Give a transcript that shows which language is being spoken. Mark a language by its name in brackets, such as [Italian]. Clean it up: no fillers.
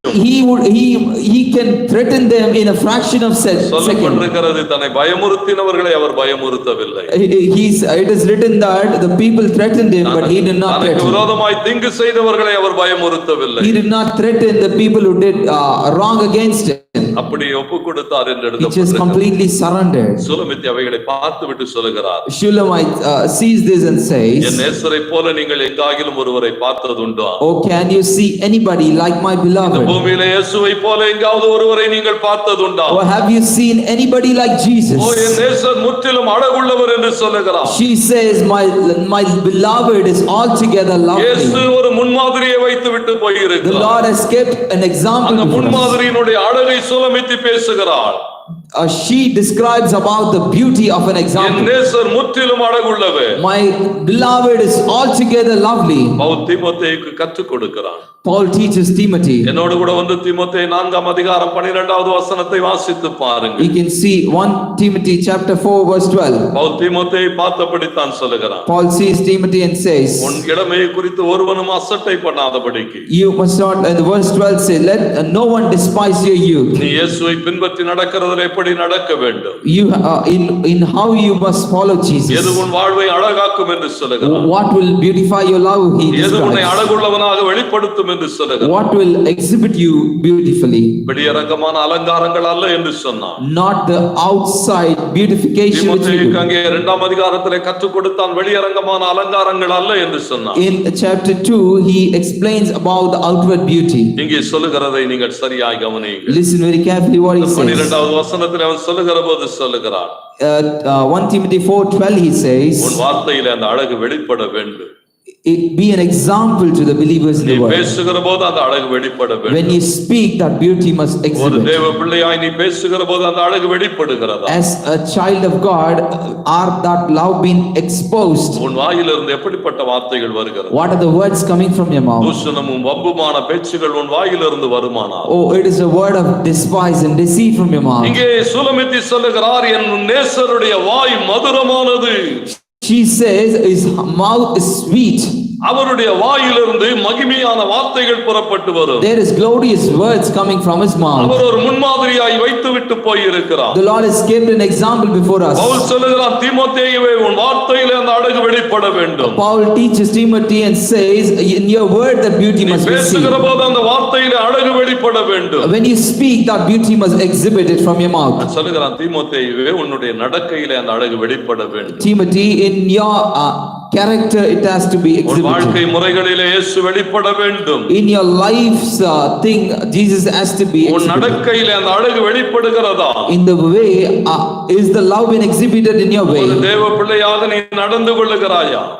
[English] he can threaten them in a fraction of second. [Tamil] சொல்லப்பட்டிருக்கிறது தன்னை பயமுறுத்தினவர்களை அவர் பயமுறுத்தவில்லை. [English] It is written that the people threatened him, but he did not [Tamil] தனக்கு விரோதமாய் தீங்கு செய்தவர்களை அவர் பயமுறுத்தவில்லை. [English] He did not threaten the people who did wrong against him. [Tamil] அப்படி ஒப்பு கொடுத்தார் என்று [English] He just completely surrendered. [Tamil] சுலமித்தி அவைகளை பார்த்துவிட்டு சொல்லுகிறார். [English] Shulamite sees this and says, [Tamil] என் நேசரை போல நீங்கள் எங்காகிலும் ஒருவரை பார்த்ததுண்டா? [English] Oh, can you see anybody like my beloved? [Tamil] இந்த பூமியிலே இயேசுவை போல எங்காவது ஒருவரை நீங்கள் பார்த்ததுண்டா? [English] Oh, have you seen anybody like Jesus? [Tamil] ஓ, என் நேசர் முற்றிலும் அழகுள்ளவர் என்று சொல்லுகிறார். [English] She says, my beloved is altogether lovely. [Tamil] இயேசு ஒரு முன்மாதிரியை வைத்து விட்டு போய் [English] The [Tamil] இருக்கிறார். [English] Lord has kept an example. [Tamil] அந்த முன்மாதிரியினுடைய அழகை சுலமித்தி பேசுகிறார். [English] She describes about the beauty of an [Tamil] N [English] example. [Tamil] நேசர் முற்றிலும் அழகுள்ளவர். [English] My beloved is altogether lovely. [Tamil] Pavul தீமோத்தேயுக்கு கற்றுக் கொடுக்கிறார். [English] Paul teaches Timothy. [Tamil] என்னோடு கூட வந்து தீமோத்தேயு 4ஆம் அதிகாரம் 12வது வசனத்தை வாசித்து பாருங்க. [English] You can see 1 Timothy chapter 4 verse 12. [Tamil] Pavul தீமோத்தேயு பார்த்தபடி தான் சொல்லுகிறார். [English] Paul sees Timothy and says, [Tamil] உன் இளமையை குறித்து ஒருவனும் அசட்டை பண்ணாதபடிக்கு. [English] You must not, and verse 12 says, let no one despise your youth. [Tamil] நீ இயேசுவை பின்பற்றி நடக்கிறதில் எப்படி நடக்க வேண்டும்? [English] You in how you must follow Jesus. [Tamil] எது உன் வாழ்வை அழகாக்கும் என்று சொல்லுகிறார். [English] What will beautify your love, he [Tamil] எது உன்னை [English] describes. [Tamil] அழகுள்ளவனாக வெளிப்படுத்தும் என்று சொல்லுகிறார். [English] What will exhibit you beautifully. [Tamil] வெளியரங்கமான அலங்காரங்கள் அல்ல என்று சொன்னார். [English] Not the outside beautification which we [Tamil] தீமோத்தேயுக்கு [English] do. [Tamil] அங்கே 2ஆம் அதிகாரத்திலே கற்றுக் கொடுத்தான் வெளியரங்கமான அலங்காரங்கள் அல்ல என்று சொன்னார். [English] In chapter 2 he explains about the outward beauty. [Tamil] இங்கே சொல்லுகிறதை நீங்கள் சரியாய் கவனியுங்கள். [English] Listen very carefully what he says. [Tamil] 12வது வசனத்தில் அவன் சொல்லுகிற போது சொல்லுகிறான். [English] 1 Timothy 4:12 he says, [Tamil] உன் வார்த்தையிலே அந்த அழகு வெளிப்பட வேண்டும். [English] be an example to the believers in [Tamil] நீ [English] the world. [Tamil] பேசுகிற போது அந்த அழகு வெளிப்பட வேண்டும். [English] When you speak, that beauty must [Tamil] ஒரு [English] exhibit. [Tamil] தேவ பிள்ளையாய் நீ பேசுகிற போது அந்த அழகு வெளிப்படுகிறதா? [English] As a child of God, are that love being exposed? [Tamil] உன் வாயிலிருந்து எப்படிப்பட்ட வார்த்தைகள் வருகிறது? [English] What are the words coming from your mouth? [Tamil] தூஷணமும் வம்புமான பேச்சுகள் உன் வாயிலிருந்து வருமானால்? [English] Oh, it is a word of despise and deceit from your mouth. [Tamil] இங்கே சுலமித்தி சொல்லுகிறார், என் நேசருடைய வாய் மதுரமானது. [English] She says his mouth is sweet. [Tamil] அவருடைய வாயிலிருந்து மகிமையான வார்த்தைகள் புறப்பட்டு வரும். [English] There is glorious words coming from his mouth. [Tamil] அவர் ஒரு முன்மாதிரியாய் வைத்துவிட்டு போய் இருக்கிறார். [English] The Lord has kept an example before us. [Tamil] Pavul சொல்லுகிறான், தீமோத்தேயுவே உன் வார்த்தையிலே அந்த அழகு வெளிப்பட வேண்டும். [English] Paul teaches Timothy and says, in your word that beauty must be seen. [Tamil] பேசுகிற போது அந்த வார்த்தையிலே அழகு வெளிப்பட வேண்டும். [English] When you speak, that beauty must exhibit it from your mouth. [Tamil] சொல்லுகிறான், தீமோத்தேயுவே உன்னுடைய நடக்கையிலே அந்த அழகு வெளிப்பட வேண்டும். [English] Timothy, in your character it has to be exhibited. [Tamil] வாழ்க்கை முறைகளிலே இயேசு வெளிப்பட வேண்டும். [English] In your life's thing Jesus has to be [Tamil] உன் [English] exhibited. [Tamil] நடக்கையிலே அந்த அழகு வெளிப்படுகிறதா? [English] In the way is the love been exhibited in your way? [Tamil] ஒரு தேவ பிள்ளையாக நீ நடந்து கொள்ளுகிறாயா?